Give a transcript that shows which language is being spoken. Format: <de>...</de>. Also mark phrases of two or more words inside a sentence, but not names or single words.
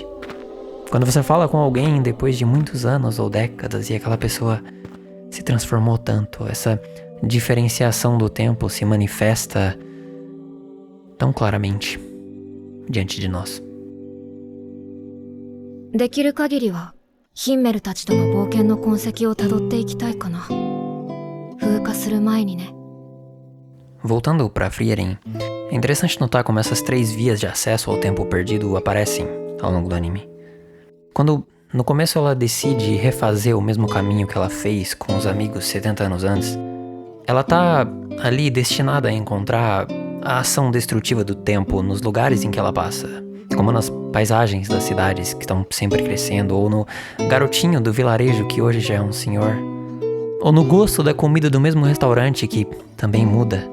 <pt>Quando você fala com alguém depois de muitos anos ou décadas e aquela pessoa se transformou tanto, essa diferenciação do tempo se manifesta tão claramente diante de nós.</pt> <ja>できる限りはヒンメルたちとの冒険の痕跡をたどっていきたいかな。風化する前にね。</ja> <pt>Voltando pra Frieren, é interessante notar como essas 3 vias de acesso ao tempo perdido aparecem ao longo do anime. Quando no começo ela decide refazer o mesmo caminho que ela fez com os amigos 70 anos antes, ela tá ali destinada a encontrar a ação destrutiva do tempo nos lugares em que ela passa, como nas paisagens das cidades que estão sempre crescendo, ou no garotinho do vilarejo que hoje já é um senhor, ou no gosto da comida do mesmo restaurante que também muda.</pt>